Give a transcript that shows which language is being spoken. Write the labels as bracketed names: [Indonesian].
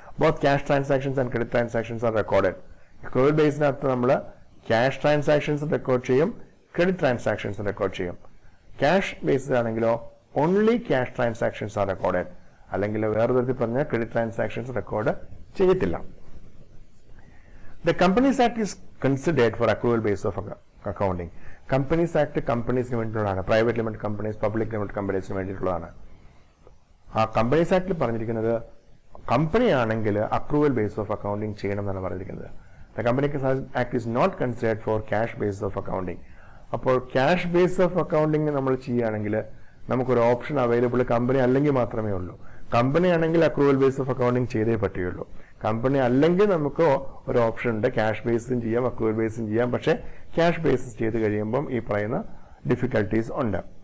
[English] Both cash transactions and credit transactions are recorded. [Malayalam] Accrual ബേസിനകത്ത് നമ്മൾ cash transactions record ചെയ്യും, credit transactions record ചെയ്യും. Cash ബേസിലാണെങ്കിലോ [English] only cash transactions are recorded, [Malayalam] അല്ലെങ്കിൽ വേറെ തരത്തിൽ പറഞ്ഞാൽ ക്രെഡിറ്റ് ട്രാൻസാക്ഷൻസ് റെക്കോർഡ് ചെയ്യത്തില്ല. [English] The Companies Act is considered for accrual base of accounting. [Malayalam] Companies Act കമ്പനീസിന് വേണ്ടിയിട്ടുള്ളതാണ്, private limited companies, public limited കമ്പനീസിന് വേണ്ടിയിട്ടുള്ളതാണ്. ആ കമ്പനീസ് ആക്ടിൽ പറഞ്ഞിരിക്കുന്നത് കമ്പനി ആണെങ്കിൽ അക്രൂവൽ ബേസ് ഓഫ് അക്കൗണ്ടിങ് ചെയ്യണം എന്നാണ് പറഞ്ഞിരിക്കുന്നത്. [English] The Companies Act is not considered for cash base of accounting. [Malayalam] അപ്പോൾ cash base of accounting നമ്മൾ ചെയ്യുകയാണെങ്കിൽ നമുക്കൊരു ഓപ്ഷൻ അവൈലബിൾ കമ്പനി അല്ലെങ്കിൽ മാത്രമേ ഉള്ളൂ. കമ്പനി ആണെങ്കിൽ അക്രൂവൽ ബേസ് ഓഫ് അക്കൗണ്ടിങ് ചെയ്തേ പറ്റുകയുള്ളൂ. കമ്പനി അല്ലെങ്കിൽ നമുക്ക് ഒരു ഓപ്ഷൻ ഉണ്ട്, ക്യാഷ് ബേസും ചെയ്യാം, അക്രൂവൽ ബേസും ചെയ്യാം. പക്ഷേ ക്യാഷ് ബേസിസ് ചെയ്ത് കഴിയുമ്പം ഈ പറയുന്ന ഡിഫിക്കൽട്ടീസ് ഉണ്ട്.